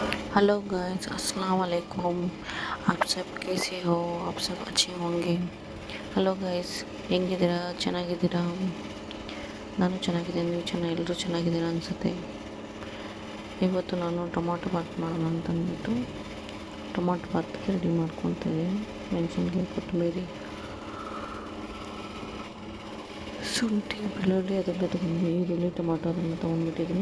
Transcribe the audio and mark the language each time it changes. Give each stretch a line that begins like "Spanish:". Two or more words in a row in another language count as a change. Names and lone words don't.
English: hello guys,
Hindi: अस्सलाम वालेकुम। आप सब कैसे हो? आप सब अच्छे होंगे।
English: hello guys,
Kannada: ಹೆಂಗಿದ್ದೀರಾ? ಚೆನ್ನಾಗಿದ್ದೀರಾ? ನಾನು ಚೆನ್ನಾಗಿದ್ದೀನಿ, ನೀವು ಎಲ್ಲರೂ ಚೆನ್ನಾಗಿದ್ದೀರಾ ಅನಿಸುತ್ತೆ. ಇವತ್ತು ನಾನು ಟೊಮಾಟೊ ಬಾತ್ ಮಾಡೋಣ ಅಂತಂದ್ಬಿಟ್ಟು ಟೊಮಾಟೊ ಬಾತ್ಗೆ ರೆಡಿ ಮಾಡ್ಕೊತಿದ್ದೀನಿ. ಮೆಣಸಿನ್ಕಾಯಿ, ಕೊತ್ತಂಬರಿ, ಶುಂಠಿ, ಬೆಳ್ಳುಳ್ಳಿ ಅದೆಲ್ಲ ತೊಗೊಂಡು, ಈರುಳ್ಳಿ, ಟೊಮಾಟೊ ಅದನ್ನು ತೊಗೊಂಡ್ಬಿಟ್ಟಿದ್ದೀನಿ.